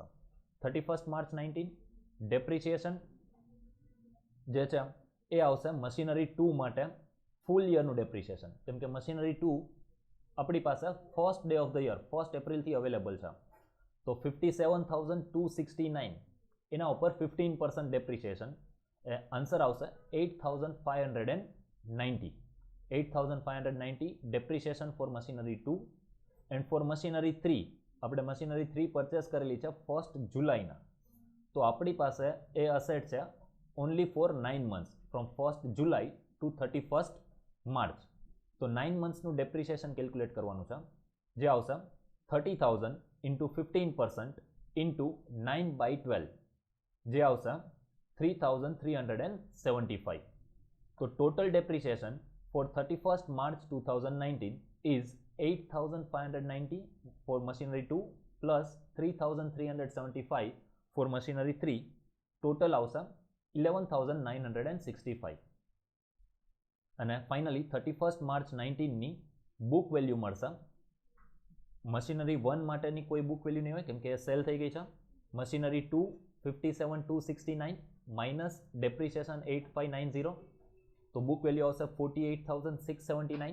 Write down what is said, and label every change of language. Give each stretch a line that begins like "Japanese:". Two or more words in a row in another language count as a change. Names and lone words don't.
Gujarati: 31st માર્ચ 19 ડેપ્રિસિએશન જે છે એ આવશે મશીનરી 2 માટે ફૂલ યરનું ડેપ્રિસિએશન. કેમ કે મશીનરી 2 આપણી પાસે
English: first day of the year
Gujarati: 1st એપ્રિલથી અવેલેબલ છે. તો 57,269 એના ઉપર 15% ડેપ્રિસિએશન, આન્સર આવશે 8,590.
English: 8,590 depreciation for machinery 2. and for machinery 3
Gujarati: આપણે machinery 3 પરચેસ કરેલી છે 1st જુલાઈના. તો આપણી પાસે એ અસેટ છે
English: only for 9 months from 1st July to 31st March.
Gujarati: તો 9 monthsનું ડેપ્રિસિએશન કેલ્ક્યુલેટ કરવાનું છે, જે આવશે 30,000 into 15% into 9/12, જે આવશે 3,375.
English: તો total depreciation for 31st March 2019 is 8,590 for machinery 2 plus 3,375 for machinery 3.
Gujarati: Total આવશે 11,965. અને ફાઇનલી 31st March 19ની
English: book value
Gujarati: મળશે. મશીનરી 1 માટેની કોઈ
English: book value
Gujarati: નહીં હોય કેમ કે સેલ થઈ ગઈ છે. મશીનરી 2 57,269
English: minus depreciation
Gujarati: 8,590, તો
English: book value
Gujarati: આવશે 48,679.